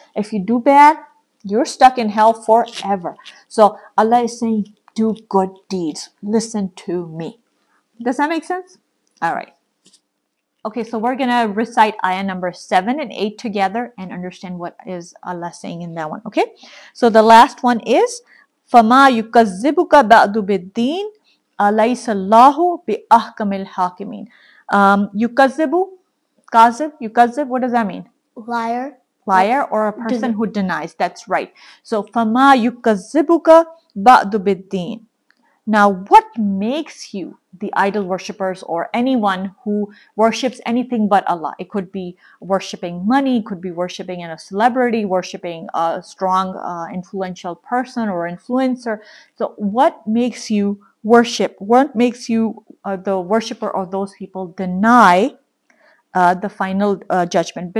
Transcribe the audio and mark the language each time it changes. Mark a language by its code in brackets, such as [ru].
[en] If you do bad, you're stuck in hell forever. So Allah is saying, do good deeds. Listen to me. Does that make sense? All right. Okay, so we're going to recite ayah number 7 and 8 together and understand what is Allah saying in that one. Okay, so the last one is [ar] فَمَا يُكَذِّبُكَ بَعْدُ بِالدِّينِ أَلَيْسَ اللَّهُ بِأَحْكَمِ الْحَاكِمِينَ. [en] Yukazzib, what does that mean? Liar or a person who denies. That's right. [ar] So فَمَا يُكَذِّبُكَ بَعْدُ بِالدِّينِ. [en] Now, what makes you, the idol worshippers or anyone who worships anything but Allah? It could be worshipping money, it could be worshipping a celebrity, worshipping a strong, influential person or influencer. So what makes you worship? What makes you, the worshipper of those people, deny the final judgment?